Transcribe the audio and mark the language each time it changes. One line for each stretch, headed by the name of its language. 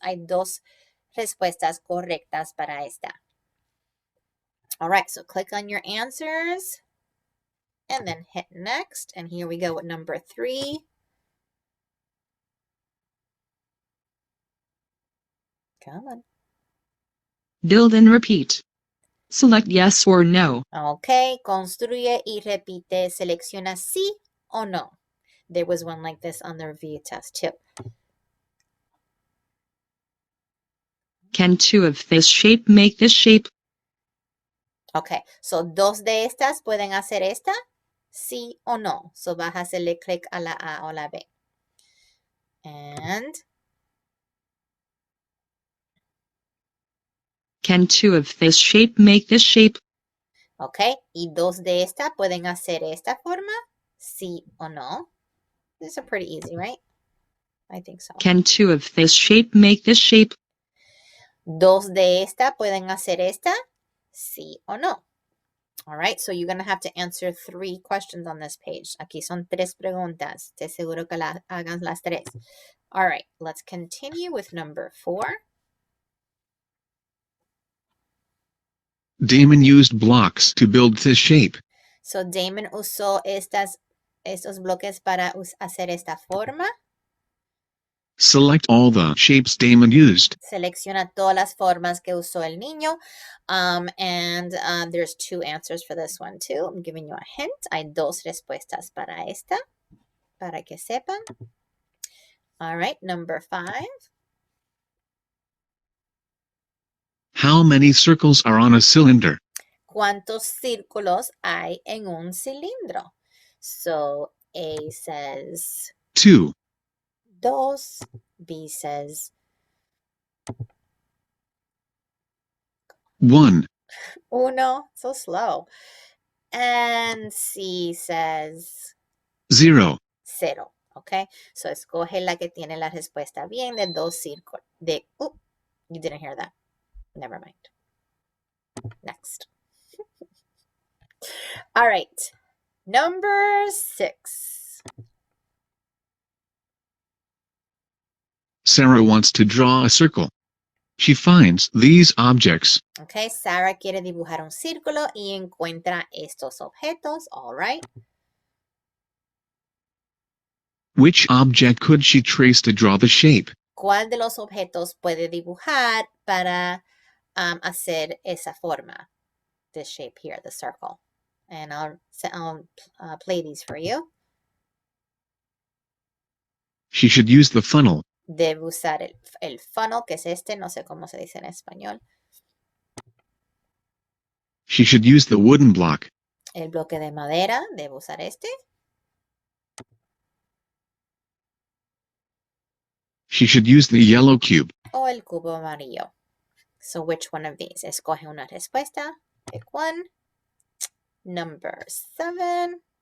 Spanish: Hay 2 respuestas correctas para esta.
English: All right, so click on your answers and then hit next. And here we go with number 3. Come on. Build and repeat. Select yes or no.
Spanish: Okay, construye y repite. Selecciona sí o no.
English: There was one like this on the review test too. Can 2 of this shape make this shape?
Spanish: Okay, so 2 de estas pueden hacer esta, sí o no. So vas a hacerle clic a la A o la B.
English: And can 2 of this shape make this shape?
Spanish: okay, y 2 de esta pueden hacer esta forma, sí o no.
English: These are pretty easy, right? I think so. Can 2 of this shape make this shape?
Spanish: 2 de esta pueden hacer esta, sí o no.
English: All right, so you're going to have to answer 3 questions on this page.
Spanish: Aquí son 3 preguntas. Te seguro que hagan las 3.
English: All right, let's continue with number 4. Damon used blocks to build this shape.
Spanish: So Damon usó estos bloques para hacer esta forma.
English: Select all the shapes Damon used.
Spanish: Selecciona todas las formas que usó el niño.
English: And there's 2 answers for this one too. I'm giving you a hint.
Spanish: Hay 2 respuestas para esta, para que sepan.
English: All right, number 5. How many circles are on a cylinder?
Spanish: ¿Cuántos círculos hay en un cilindro?
English: So A says 2. 2. B says 1. 1. So slow. And C says 0. 0.
Spanish: Okay, so escoge la que tiene la respuesta bien de 2 círculos.
English: You didn't hear that. Never mind. Next. All right. Number 6. Sarah wants to draw a circle. She finds these objects.
Spanish: Okay, Sarah quiere dibujar un círculo y encuentra estos objetos.
English: All right. Which object could she trace to draw the shape?
Spanish: ¿Cuál de los objetos puede dibujar para hacer esa forma?
English: This shape here, the circle. And I'll play these for you. She should use the funnel.
Spanish: Debe usar el funnel, que es este, no sé cómo se dice en español.
English: She should use the wooden block.
Spanish: El bloque de madera, debe usar este.
English: She should use the yellow cube. O el cubo amarillo. So which one of these? Escoge una respuesta. Pick one. Number 7.